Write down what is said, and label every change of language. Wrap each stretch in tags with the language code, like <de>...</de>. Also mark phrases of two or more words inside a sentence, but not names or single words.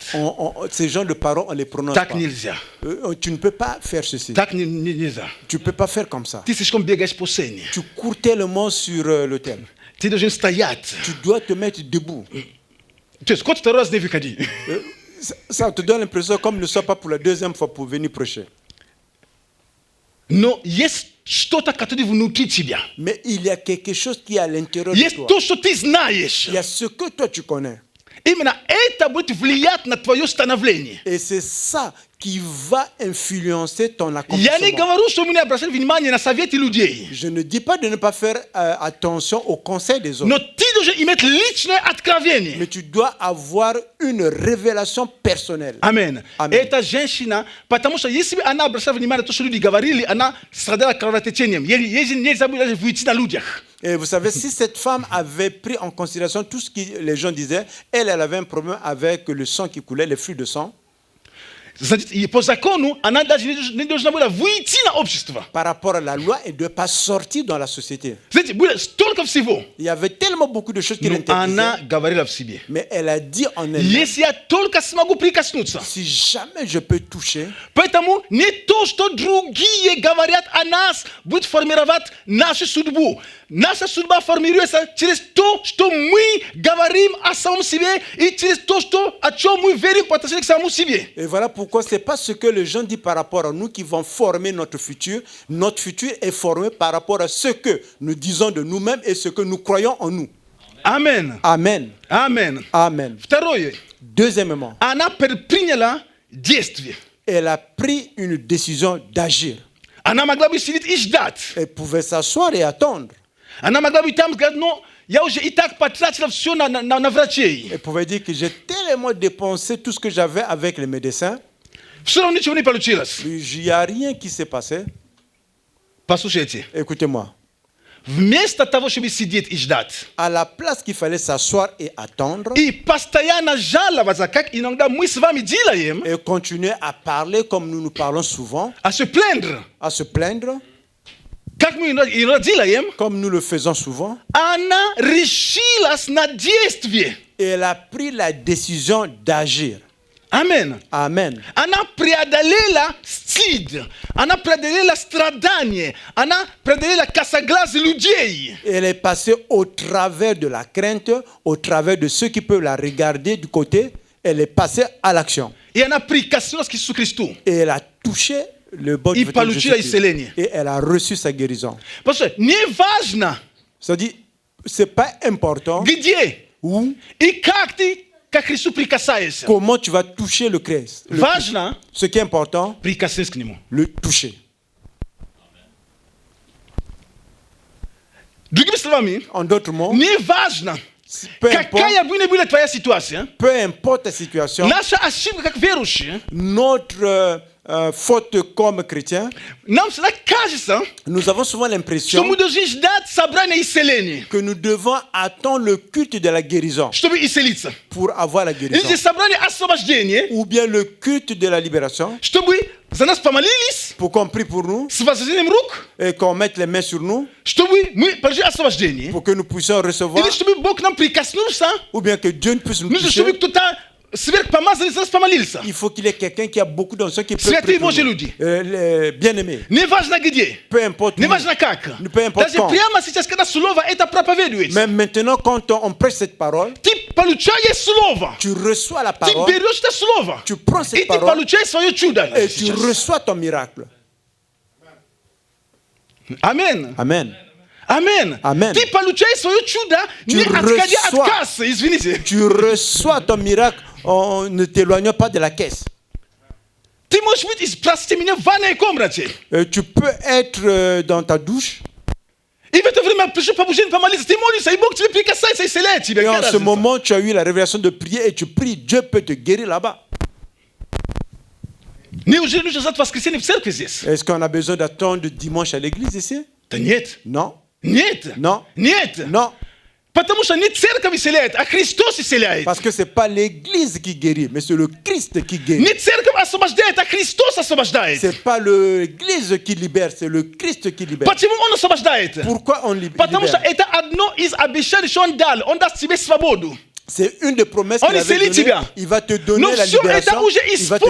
<fr>ces gens de parole, on les prononce</fr> <ru>Так</ru> <fr>pas.</fr> <ru>нельзя.</ru> <fr>Tu ne peux pas faire ceci.</fr> <ru>Так нельзя.</ru> <fr>Tu ne peux pas faire comme ça.</fr> <ru>Ты слишком бегаешь по сцене.</ru> <fr>Tu cours tellement sur le thème.</fr> <ru>Ты должен стоять.</ru> <fr>Tu dois te mettre debout.</fr> <ru>То есть, сколько второй раз не выходи.</ru> <fr>Ça te donne l'impression comme ne soit pas pour la deuxième fois pour venir prêcher.</fr> <ru>Но есть что-то, которое внутри тебя.</ru> <fr>Mais il y a quelque chose qui est à l'intérieur de</fr> <ru>Есть</ru> <fr>toi.</fr> <ru>то, что ты знаешь.</ru> <fr>Il y a ce que toi tu connais.</fr> <ru>Именно это будет влиять на твое становление.</ru> <fr>Et c'est ça qui va influencer ton</fr> <ru>Я не</ru> <fr>accomplissement.</fr> <ru>говорю, что мы не обращаем внимание на советы людей.</ru> <fr>Je ne dis pas de ne pas faire attention aux conseils des autres.</fr> <ru>Но ты должен иметь личное откровение.</ru> <fr>Mais tu dois avoir une révélation personnelle.</fr> <ru>Амин. Аминь. Эта женщина, потому что если бы она обращала внимание на то, что люди говорили, она страдала кровотечением. Ей нельзя было даже выйти на людях.</ru> <fr>Et vous savez, si cette femme avait pris en considération tout ce que les gens disaient, elle avait un problème avec le sang qui coulait, les flux de sang.</fr> <ru>Значит, и по закону она даже не должна была выйти на общество.</ru> <fr>Par rapport à la loi, elle ne doit pas sortir dans la société.</fr> <ru>Знаете, было столько всего.</ru> <fr>Il y avait tellement beaucoup de choses qui</fr> <ru>Но она</ru> <fr>l'interdisaient.</fr> <ru>говорила в себе.</ru> <fr>Mais elle a dit en elle,</fr> <ru>Если я только смогу прикоснуться.</ru> <fr>si jamais je peux toucher,</fr> <ru>Поэтому не то, что другие говорят о нас, будет формировать нашу судьбу. Наша судьба формируется через то, что мы говорим о самом себе и через то, о чем мы верим по отношению к самому себе.</ru> <fr>et voilà pourquoi ce n'est pas ce que les gens disent par rapport à nous qui vont former notre futur. Notre futur est formé par rapport à ce que nous disons de nous-mêmes et ce que nous croyons en nous. Amen. Amen. Amen. Amen.</fr> <ru>Второе.</ru> <fr>Deuxièmement,</fr> <ru>Она предприняла действие.</ru> <fr>elle a pris une décision d'agir.</fr> <ru>Она могла бы сидеть и ждать.</ru> <fr>Elle pouvait s'asseoir et attendre.</fr> <ru>Она могла бы там сказать, но я уже и так потратила все на врачей.</ru> <fr>Elle pouvait dire que j'ai tellement dépensé tout ce que j'avais avec les médecins.</fr> <ru>Все равно ничего не получилось.</ru> <fr>Il n'y a rien qui s'est passé.</fr> <ru>Послушайте.</ru> <fr>Écoutez-moi.</fr> <ru>Вместо того, чтобы сидеть и ждать,</ru> <fr>À la place qu'il fallait s'asseoir et attendre</fr> <ru>и постоянно жаловаться, как иногда мы с вами делаем,</ru> <fr>et continuer à parler comme nous nous parlons souvent, à se plaindre, à se plaindre</fr> <ru>как мы иногда делаем,</ru> <fr>comme nous le faisons souvent,</fr> <ru>она решилась на действие.</ru> <fr>et elle a pris la décision d'agir. Amen. Amen.</fr> <ru>Она преодолела стыд, она преодолела страдание, она преодолела косоглазие людей.</ru> <fr>Elle est passée au travers de la crainte, au travers de ceux qui peuvent la regarder du côté. Elle est passée à l'action.</fr> <ru>И она прикоснулась к Иисусу Христу.</ru> <fr>Et elle a touché le bord</fr> <ru>И</ru> <fr>du vêtement de</fr> <ru>получила</ru> <fr>Jésus-Christ.</fr> <ru>исцеление.</ru> <fr>Et elle a reçu sa guérison.</fr> <ru>Потому что не важно,</ru> <fr>C'est-à-dire, ce n'est pas important</fr> <ru>где</ru> <fr>où,</fr> <ru>и как ты к Христу прикасаешься.</ru> <fr>comment tu vas toucher le Christ.</fr> <ru>Важно</ru> <fr>Ce qui est important,</fr> <ru>прикоснуться к Нему.</ru> <fr>le toucher.</fr> <ru>Другими словами,</ru> <fr>En d'autres mots,</fr> <ru>не важно,</ru> <fr>peu importe,</fr> <ru>какая бы ни была твоя ситуация,</ru> <fr>peu importe ta situation,</fr> <ru>наша ошибка как верующие,</ru> <fr>notre faute comme chrétien,</fr> <ru>нам всегда кажется,</ru> <fr>nous avons souvent</fr> <ru>что</ru> <fr>l'impression</fr> <ru>мы должны ждать собрания исцеления,</ru> <fr>que nous devons attendre le culte de la guérison</fr> <ru>чтобы исцелиться.</ru> <fr>pour avoir la</fr> <ru>Или</ru> <fr>guérison.</fr> <ru>собрание освобождения,</ru> <fr>Ou bien le culte de la libération</fr> <ru>чтобы за нас помолились</ru> <fr>pour qu'on prie pour nous</fr> <ru>с возложением рук,</ru> <fr>et qu'on mette les mains sur nous</fr> <ru>чтобы мы получили освобождение,</ru> <fr>pour que nous puissions recevoir,</fr> <ru>или чтобы Бог нам прикоснулся,</ru> <fr>ou bien que Dieu puisse nous</fr> <ru>нужно, чтобы</ru> <fr>toucher.</fr> <ru>кто-то сверхпомазанный за нас помолился.</ru> <fr>Il faut qu'il y ait quelqu'un qui a beaucoup d'onction qui peut</fr> <ru>Святые</ru> <fr>prier pour</fr> <ru>Божьи</ru> <fr>nous.</fr> <ru>люди.</ru> <fr>Bien-aimés,</fr> <ru>Не важно где,</ru> <fr>peu importe</fr> <ru>не</ru> <fr>où,</fr> <ru>важно как.</ru> <fr>peu importe</fr> <ru>Даже</ru> <fr>quand.</fr> <ru>прямо сейчас, когда слово это проповедуется,</ru> <fr>Mais maintenant, quand on prêche cette parole,</fr> <ru>ты получаешь слово,</ru> <fr>tu reçois la</fr> <ru>ты</ru> <fr>parole,</fr> <ru>берешь это слово,</ru> <fr>tu prends</fr> <ru>и</ru> <fr>cette</fr> <ru>ты</ru> <fr>parole</fr> <ru>получаешь свое чудо.</ru> <fr>et tu reçois ton miracle.</fr> <ru>Амин.</ru> <fr>Amen.</fr> <ru>Амин.</ru> <fr>Amen.</fr> <ru>Ты получаешь свое чудо, не отходя от</ru> <fr>reçois.</fr> <ru>кассы, извините.</ru> <fr>Tu reçois ton miracle en ne t'éloignant pas de la caisse.</fr> <ru>Ты можешь быть, простите меня, в ванной комнате.</ru> <fr>Tu peux être dans ta douche</fr> <ru>И в это время пришло побуждение помолиться. Ты молишься, и Бог тебе прикасается, исцеляет тебя.</ru> <fr>et en</fr> <ru>Какая</ru> <fr>ce</fr> <ru>разница?</ru> <fr>moment, tu as eu la révélation de prier et tu pries. Dieu peut te guérir là-bas.</fr> <ru>Неужели нужно ждать воскресенье в церкви здесь?</ru> <fr>Est-ce qu'on a besoin d'attendre dimanche à l'église ici?</fr> <ru>Да нет.</ru> <fr>Non.</fr> <ru>Нет.</ru> <fr>Non.</fr> <ru>Нет.</ru> <fr>Non.</fr> <ru>Потому что не церковь исцеляет, а Христос исцеляет.</ru> <fr>Parce que ce n'est pas l'église qui guérit, mais c'est le Christ qui guérit.</fr> <ru>Не церковь освобождает, а Христос освобождает.</ru> <fr>Ce n'est pas l'église qui libère, c'est le Christ qui libère.</fr> <ru>Почему Он освобождает?</ru> <fr>Pourquoi on libère?</fr> <ru>Потому что это одно из обещаний, что Он дал. Он даст тебе свободу.</ru> <fr>C'est une des promesses On qu'il est avait célibataire. données. Il va te donner Non, la sur libération. état où j'ai Il va te</fr>